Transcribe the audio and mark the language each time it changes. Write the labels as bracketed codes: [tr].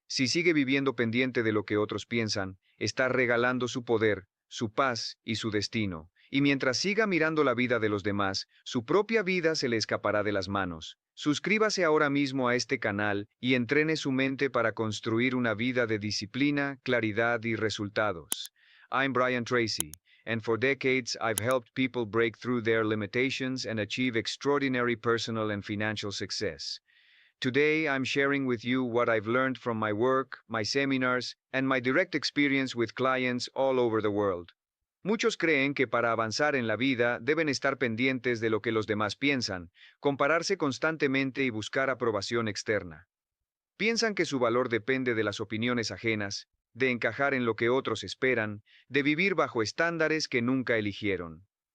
[es] Si sigue viviendo pendiente de lo que otros piensan, está regalando su poder, su paz y su destino. Y mientras siga mirando la vida de los demás, su propia vida se le escapará de las manos. Suscríbase ahora mismo a este canal y entrene su mente para construir una vida de disciplina, claridad y resultados. [en] I'm Brian Tracy, and for decades I've helped people break through their limitations and achieve extraordinary personal and financial success. Today, I'm sharing with you what I've learned from my work, my seminars, and my direct experience with clients all over the world. [es] Muchos creen que para avanzar en la vida deben estar pendientes de lo que los demás piensan, compararse constantemente y buscar aprobación externa. Piensan que su valor depende de las opiniones ajenas, de encajar en lo que otros esperan, de vivir bajo estándares que nunca eligieron.